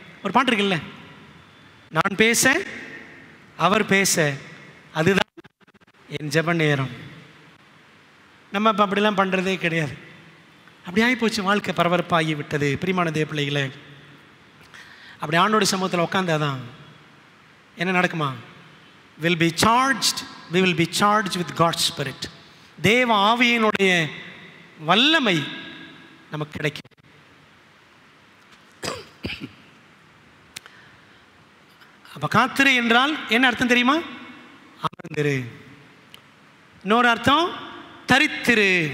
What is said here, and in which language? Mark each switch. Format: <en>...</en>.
<ta>ஒரு பாட்டு இருக்குல்ல, நான் பேச அவர் பேச அதுதான் என் ஜெப நேரம். நம்ம இப்போ அப்படிலாம் பண்ணுறதே கிடையாது. அப்படி ஆகி போச்சு, வாழ்க்கை பரபரப்பாகி விட்டது. பிரியமான தேவ பிள்ளைகளே, அப்படி ஆண்டோட சமூகத்தில் உட்காந்தாதான் என்ன நடக்குமா?</ta> <en>we will be charged with God's Spirit.</en> <ta>தேவ ஆவியினுடைய வல்லமை நமக்கு கிடைக்கும். அப்போ காத்திரு என்றால் என்ன அர்த்தம் தெரியுமா? அமர்ந்திரு. இன்னொரு அர்த்தம் தரித்திரு.</ta>